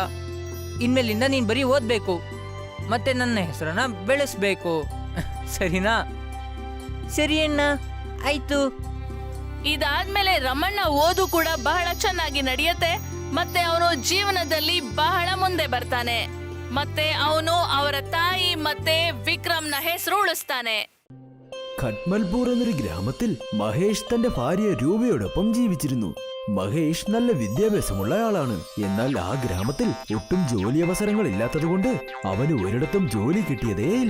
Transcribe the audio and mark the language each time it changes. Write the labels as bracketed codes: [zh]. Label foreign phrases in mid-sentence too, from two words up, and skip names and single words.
[kn] ಇನ್ಮೇಲಿಂದ ನೀನ್ ಬರೀ ಓದ್ಬೇಕು ಮತ್ತೆ ನನ್ನ ಹೆಸರನ್ನ ಬೆಳೆಸ್ಬೇಕು, ಸರಿನಾ? ಸರಿ ಅಣ್ಣ, ಆಯ್ತು. ಇದಾದ್ಮೇಲೆ ರಮಣ್ಣ ಓದು ಕೂಡ ಬಹಳ ಚೆನ್ನಾಗಿ ನಡೆಯುತ್ತೆ. ಮತ್ತೆ ಅವನು ಜೀವನದಲ್ಲಿ ಬಹಳ ಮುಂದೆ ಬರ್ತಾನೆ. ಮತ್ತೆ ಅವನು ಅವರ ತಾಯಿ ಮತ್ತೆ വിക്രംನ ಹೆಸರು ഉಳಿಸ್ತಾನೆ. [ml] ഖട്മൽപൂർ എന്നൊരു ഗ്രാമത്തിൽ മഹേഷ് തന്റെ ഭാര്യ രൂപയോടൊപ്പം ജീവിച്ചിരുന്നു. മഹേഷ് നല്ല വിദ്യാഭ്യാസമുള്ള ആളാണ്. എന്നാൽ ആ ഗ്രാമത്തിൽ ഒട്ടും ജോലി അവസരങ്ങൾ ഇല്ലാത്തതുകൊണ്ട് അവന് ഒരിടത്തും ജോലി കിട്ടിയതേയില്ല.